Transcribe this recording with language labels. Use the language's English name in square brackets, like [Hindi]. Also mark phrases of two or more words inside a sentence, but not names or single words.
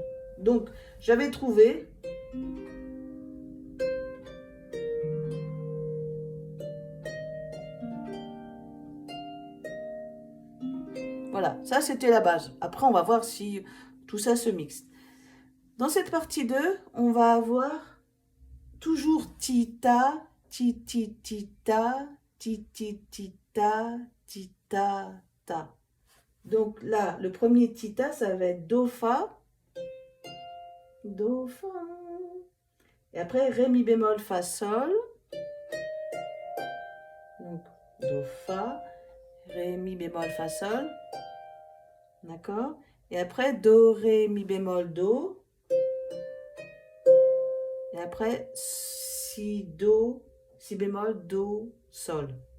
[French] Donc, j'avais trouvé. Voilà, ça c'était la base. Après, on va voir si tout ça se mixe. Dans cette partie 2, on va avoir toujours ti-ta, ti-ti-ti-ta, ti-ti-ti-ta, ti-ta-ta. Donc là, le premier ti-ta, ça va être do-fa, do-fa. Et après, ré, mi bémol, fa, sol. Donc, do-fa, ré, mi bémol, fa, sol. D'accord? Et après, do, ré, mi bémol, do. Et après, si, do, si bémol, do, sol.